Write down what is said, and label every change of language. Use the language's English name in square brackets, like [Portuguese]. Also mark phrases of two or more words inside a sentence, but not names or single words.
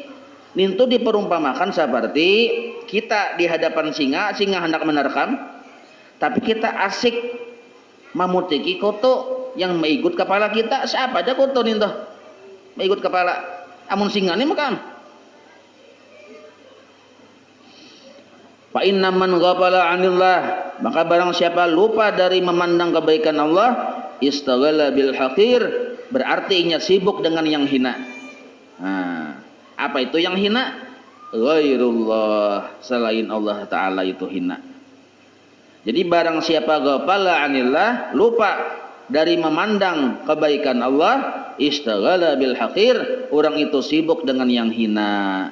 [Banjar] Nintu diperumpamakan seperti kita di hadapan singa hendak menerkam, tapi kita asik memutiki kutu yang meigut kepala kita. Siapa ada kutu nintu meigut kepala, amun singa ini makam. [Arabic] Fa inna man ghafala 'anillah, [Banjar] maka barang siapa lupa dari memandang kebaikan Allah, [Arabic] istaghala bil haqir, [Banjar] berarti inya sibuk dengan yang hina. Nah, apa itu yang hina? Ghairullah, selain Allah Ta'ala itu hina. Jadi barang siapa [Arabic] ghafala 'anillah, [Banjar] lupa dari memandang kebaikan Allah, [Arabic] istaghala bil haqir, [Banjar] orang itu sibuk dengan yang hina.